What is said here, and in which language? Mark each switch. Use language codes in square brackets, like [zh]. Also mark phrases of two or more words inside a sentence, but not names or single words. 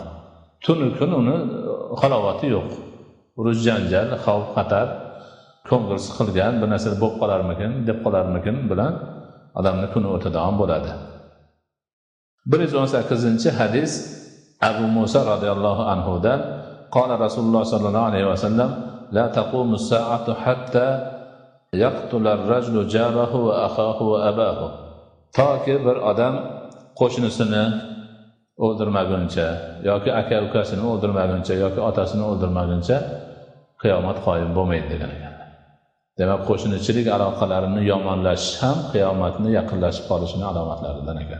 [uz] Tunu kun uni halovati yo'q. Urush, janjal, xavf, xatar, ko'ngil siqilgan, bir narsa bo'lib qolarmikin, deb qolarmikin bilan odamning kuni o'tadigan bo'ladi. 118-hadis Abu Musa radhiyallohu anhudan [ar] قال رسول الله صلى الله عليه وسلم لا تقوم الساعة حتى يقتل الرجل جاره وأخاه وأباه. [uz] Toki bir odam qo'shnisini o'ldirmaguncha yoki aka-ukasini o'ldirmaguncha yoki otasini o'ldirmaguncha qiyomat qoyim bo'lmaydi degan ekanlar. Demak, qo'shnichilik aloqalarini yomonlashish ham qiyomatning yaqinlashib qolishining alomatlaridan ekan.